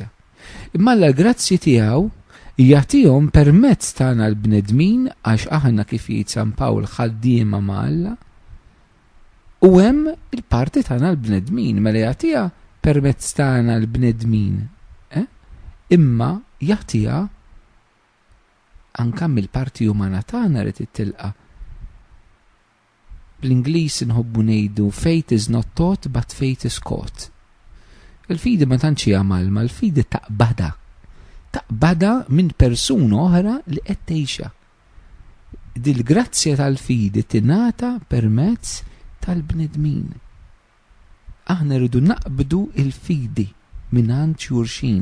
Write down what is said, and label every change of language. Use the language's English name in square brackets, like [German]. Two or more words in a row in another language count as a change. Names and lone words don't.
[Maltese] Imma l-grazzi tiegħu jagħtihom permezz tagħna l-bnedmin għax aħna kif jgħid San Pawl ħaddiema ma' Alla u hemm il-parti tagħna l-bnedmin mela jagħtiha permezz tagħna l-bnedmin. Imma jagħtiha anke mill-parti umana tagħna rid ittilqa'. Bl-Ingliż inħobbu ngħidu [English] faith is not taught but faith is caught. [Maltese] Il-fidi ma tantx hija malma, il-fidi taqbada. Taqbada minn persuna oħra li qed tgħixha. Dil-grazzja tal-fidi tingħata permezz tal-bnedmin. Aħna rridu naqbdu il-fidi mingħand xulxin.